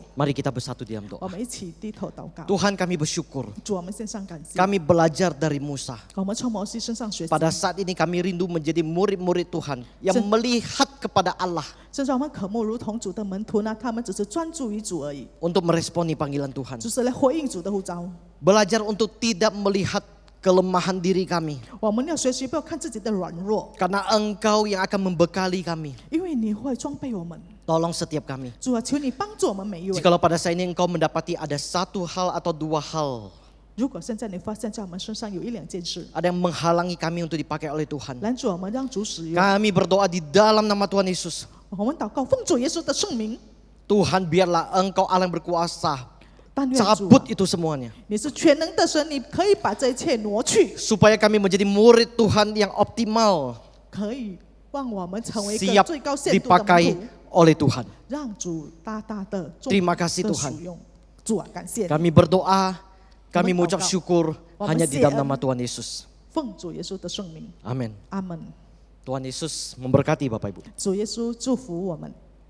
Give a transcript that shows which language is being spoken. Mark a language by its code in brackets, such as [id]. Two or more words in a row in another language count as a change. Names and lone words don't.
[id] Mari kita bersatu dalam [zh] 我 [id] doa. [zh] 们一起低头祷告。 [id] Tuhan, kami bersyukur. [zh] 主，我们献上感谢。 [id] Kami belajar dari Musa. [zh] 我们从摩西身上学习。 [id] Pada saat ini kami rindu menjadi murid-murid Tuhan yang Sen- melihat kepada Allah [zh] 现在我们渴慕如同主的门徒呢，他们只是专注于主而已， [id] untuk meresponi panggilan Tuhan. [zh] 就是来回应主的呼召。 [id] Belajar untuk tidak melihat kelemahan diri kami. [zh] 我们要学习不要看自己的软弱， [id] Karena Engkau yang akan membekali kami. [zh] 因为你会装备我们。 [id] Tolong setiap kami. [zh] 主啊，求你帮助我们每一位。 [id] Jikalau pada saat ini Engkau mendapati ada satu hal atau dua hal, [zh] 如果现在你发现在我们身上有一两件事 [id] ada yang menghalangi kami untuk dipakai oleh Tuhan, [zh] 拦住我们，让主使用， [id] kami berdoa di dalam nama Tuhan Yesus. [zh] 我们祷告，奉主耶稣的圣名， [id] Tuhan, biarlah Engkau Allah yang berkuasa [zh] 但愿主啊 [id] cabut itu semuanya. [zh] 你是全能的神，你可以把这一切挪去， [id] Supaya kami menjadi murid Tuhan yang optimal, [zh] 可以让我们成为一个 [id] siap [zh] 最高限度的门 [id] dipakai [zh] 徒， [id] oleh Tuhan. [zh] 让主大大的 [id] Terima kasih [zh] 的 [id] Tuhan. [zh] 使用。主啊，感谢你， [id] Kami berdoa, kami Kami mengucap berdoa. syukur Kami hanya di dalam berdoa. nama Tuhan Yesus. [zh] 奉主耶稣的圣名， [id] Amin. [zh] 阿门。 [id] Tuhan Yesus memberkati Bapak Ibu. [zh] 主耶稣祝福我们。